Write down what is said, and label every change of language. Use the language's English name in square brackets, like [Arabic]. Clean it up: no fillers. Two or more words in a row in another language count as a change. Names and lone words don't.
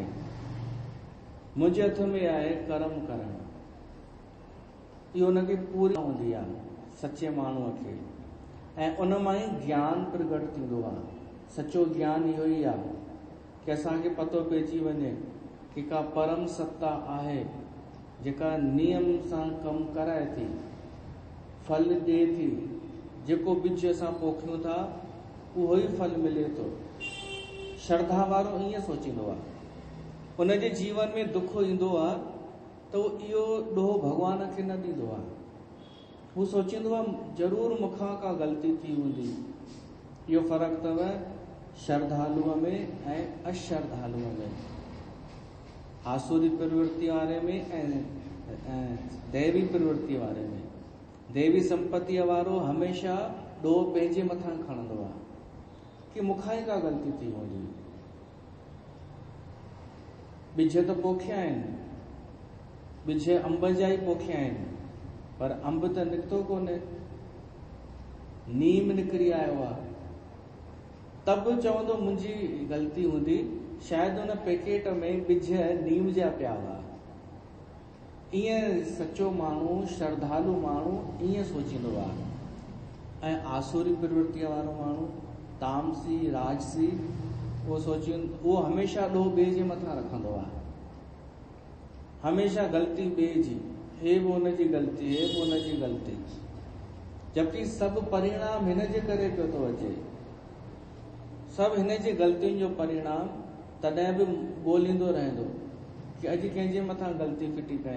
[Sindhi] मुंहिंजे हथ में आहे कर्म करणु। इहो हुनखे पूरी हूंदी आहे सचे माण्हूअ खे, ऐं उन मां ई ज्ञान प्रगट थींदो आहे। सचो ज्ञान इहो ई आहे कि असांखे पतो पइजी वञे कि का परम सत्ता आहे जेका नियम सां कमु कराए थी, फल ॾिए थी। जेको बिज असां पोखियूं था उहो ई फल मिले थो। श्रद्धा वारो ईअं सोचींदो आहे, उनजे जीवन में दुख ईंदो आहे त उहो इहो ॾोह भॻवान खे न ॾींदो आहे। हू सोचींदो आहे ज़रूरु मूंखां का ग़लती थी हूंदी। इहो फ़र्क़ु अथव श्रद्धालुअ में ऐं अश्रद्धालुअ में, आसुरी प्रवृत्ति वारे में ऐं दैवी प्रवृत्ति वारे में। देवी संपत्तिअ वारो हमेशा ॾोह पंहिंजे मथां खणंदो आहे कि मूंखां ई का ग़लती थी हूंदी। बिज त पोखिया आहिनि, बिज अंब जा ई पोखिया आहिनि, पर अंब त निकितो कोन्हे, नीम निकिरी आयो आहे। तब चवंदो मुंहिंजी ग़लती हूंदी, शायदि उन पैकेट में बिज नीम जा पिया हुआ। ईअं सचो माण्हू, श्रद्धालु माण्हू ईअं सोचींदो आहे। ऐं आसुरी प्रवृत्तिअ वारो माण्हू, तामसी राजसी, उहो हमेशा ॾोह ॿिए जे मथां रखंदो आहे। हमेशा ग़लती ॿिए जी, हे बि हुनजी ग़लती, हे बि हुनजी ग़लती, जबकि सभु परिणाम हिन जे करे पियो थो अचे। सभु हिन जी ग़लतियुनि जो परिणाम तॾहिं बि ॻोल्हींदो रहंदो कि अॼु कंहिंजे मथां ग़लती फिटी कयां।